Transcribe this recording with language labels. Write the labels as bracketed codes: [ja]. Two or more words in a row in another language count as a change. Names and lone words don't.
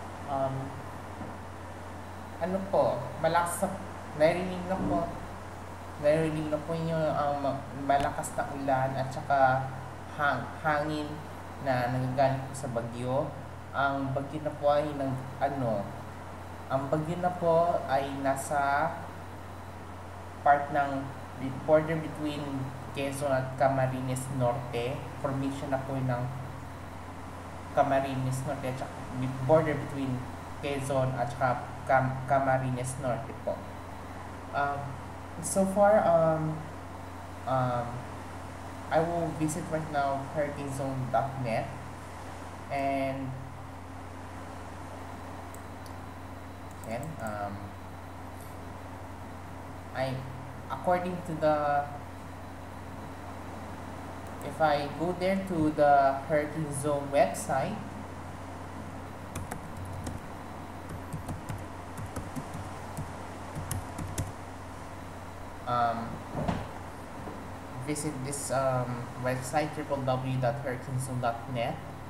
[tl] Ano po, malakas na, narinig na po yung malakas na ulan at saka hangin na nanggagaling po sa bagyo. Ang bagyo na po ay ang bagyo na po ay nasa part ng [en] border between [tl] Quezon at Camarines Norte. Formation na po ng Camarines Norte at saka [en] border between [tl] Quezon at saka Camarines Norte po. [en] So far, I will visit right now hurricanezone.net, and according to if I go there to the Hurricane Zone website, visit this website www.hurricanezone.net.